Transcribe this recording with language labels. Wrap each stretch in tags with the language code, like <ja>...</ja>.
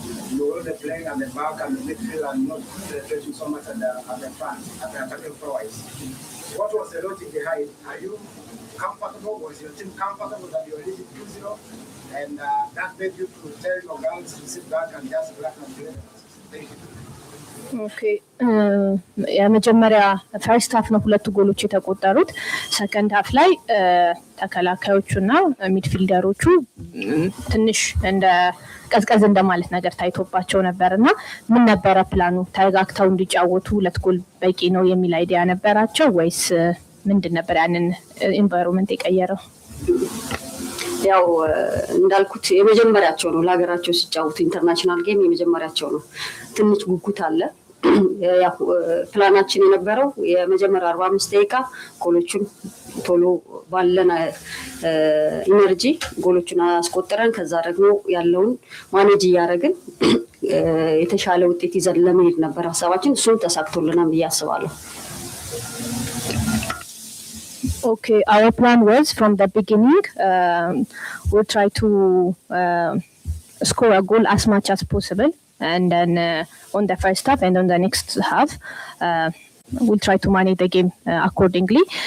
<en>You were only playing at the back and the midfield and not concentrating so much at the front, at the attacking forwards. What was the logic behind? Are you comfortable? Was your team comfortable that you were leading 2-0? And that made you to tell your girls to sit back and just relax and play? Thank you. Okay.</en> <am>የመጀመሪያ ፈርስት ሃፍ ነው 2 ጎሎች የተቆጠሩት። ሰከንድ ሃፍ ላይ ተከላካዮቹና ሚድፊልደሮቹ ትንሽ እንደ ቀዝቀዝ እንደማለት ነገር ታይቶባቸው ነበርና ምን ነበረ ፕላኑ? ተጋግተው እንዲጫወቱ 2 ጎል በቂ ነው የሚል አይዲያ ነበራቸው ወይስ ምንድን ነበር ያንን ኢንቫይሮንመንት የቀየረው? ያው እንዳልኩት የመጀመሪያቸው ነው ለሀገራቸው ሲጫወቱ ኢንተርናሽናል ጌም የመጀመሪያቸው ነው። ትንሽ ጉጉት አለ። ያው ፕላናችን የነበረው የመጀመሪያ 45 ደቂቃ ጎሎቹን ቶሎ ባለን ኢነርጂ ጎሎቹን አስቆጥረን ከዛ ደግሞ ያለውን ማኔጅ ያደረግን የተሻለ ውጤት ይዘን ለመሄድ ነበር ሐሳባችን። እሱም ተሳክቶልናል ብዬ አስባለሁ።</am> <en>Okay, our plan was from the beginning, we'll try to score a goal as much as possible, and then on the first half and on the next half, we'll try to manage the game accordingly.</en>